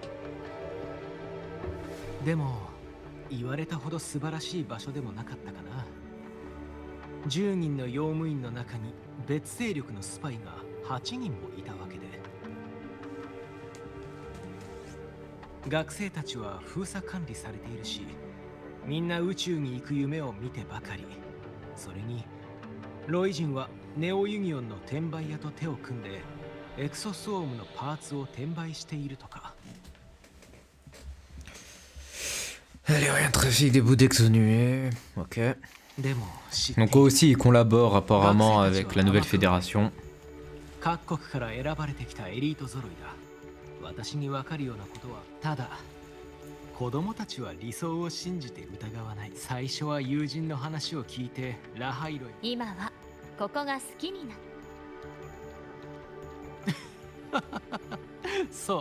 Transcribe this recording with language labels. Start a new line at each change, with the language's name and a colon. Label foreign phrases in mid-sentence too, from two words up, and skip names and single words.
Japanese: でも言われたほど素晴らしい場所でもなかったかな。10人の用務員の中に別勢力のスパイが8人もいたわけで、学生たちは封鎖管理されているし、みんな宇宙に行く夢を見てばかり。それにロイ人はネオユニオンの転売屋と手を組んでエクソソームのパーツを転売しているとか。
French: Elle est rien trafic des bouts d'exonués. Ok.
Japanese: でも知っている。
French: Donc eux aussi ils collaborent apparemment avec la nouvelle fédération.
Japanese: 各国から選ばれてきたエリート揃いだ。私に分かるようなことはただ、子供たちは理想を信じて疑わない。最初は友人の話を聞いてラハイロイ。今はここが好きになっ